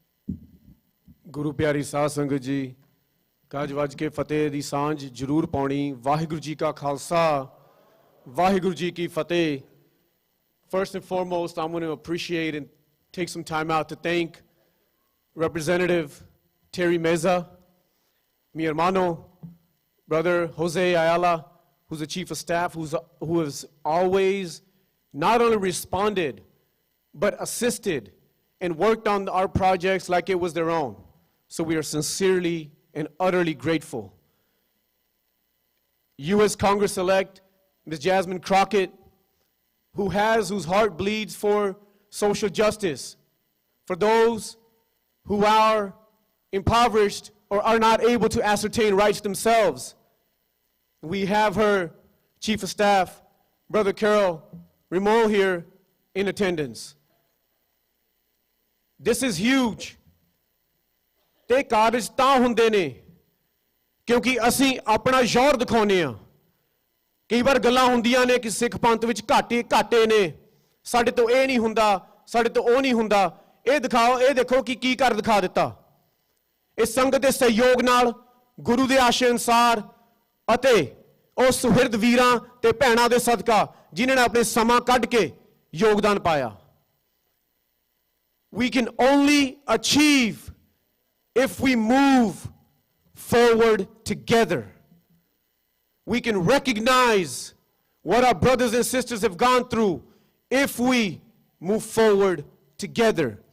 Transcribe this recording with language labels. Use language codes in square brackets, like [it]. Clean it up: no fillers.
[pa] ਗੁਰੂ ਪਿਆਰੀ ਸਾਧ ਸੰਗਤ ਜੀ, ਗੱਜ ਵੱਜ ਕੇ ਫਤਿਹ ਦੀ ਸਾਂਝ ਜ਼ਰੂਰ ਪਾਉਣੀ। ਵਾਹਿਗੁਰੂ ਜੀ ਕਾ ਖਾਲਸਾ ਵਾਹਿਗੁਰੂ ਜੀ ਕੀ ਫਤਿਹ। [en] First and foremost, I want to appreciate and take some time out to thank Representative Terry Meza, [es] mi hermano, [en] Brother Jose Ayala, who's the Chief of Staff, who has always not only responded but assisted and worked on our projects like it was their own. So we are sincerely and utterly grateful. U.S. Congress-elect Ms. Jasmine Crockett, whose heart bleeds for social justice, for those who are impoverished or are not able to ascertain rights themselves. We have her Chief of Staff, Brother Carol Rimol, here in attendance. This is huge. [pa] ਤੇ ਕਾਰਜ ਤਾਂ ਹੁੰਦੇ ਨੇ ਕਿਉਂਕਿ ਅਸੀਂ ਆਪਣਾ ਜ਼ੋਰ ਦਿਖਾਉਂਦੇ ਆ। ਕਈ ਵਾਰ ਗੱਲਾਂ ਹੁੰਦੀਆਂ ਨੇ ਕਿ ਸਿੱਖ ਪੰਥ ਵਿੱਚ ਘਾਟੇ ਨੇ, ਸਾਡੇ ਤੋਂ ਇਹ ਨਹੀਂ ਹੁੰਦਾ, ਸਾਡੇ ਤੋਂ ਉਹ ਨਹੀਂ ਹੁੰਦਾ। ਇਹ ਦਿਖਾਓ, ਇਹ ਦੇਖੋ ਕਿ ਕੀ ਕਰ ਦਿਖਾ ਦਿੱਤਾ। ਇਸ ਸੰਗਤ ਦੇ ਸਹਿਯੋਗ ਨਾਲ, ਗੁਰੂ ਦੇ ਆਸ਼ੇ ਅਨੁਸਾਰ ਅਤੇ ਉਹ ਸੁਹਿਰਦ ਵੀਰਾਂ ਤੇ ਭੈਣਾਂ ਦੇ ਸਦਕਾ ਜਿਨ੍ਹਾਂ ਨੇ ਆਪਣੇ ਸਮਾਂ ਕੱਢ ਕੇ ਯੋਗਦਾਨ ਪਾਇਆ। [en] We can only achieve if we move forward together. We can recognize what our brothers and sisters have gone through if we move forward together.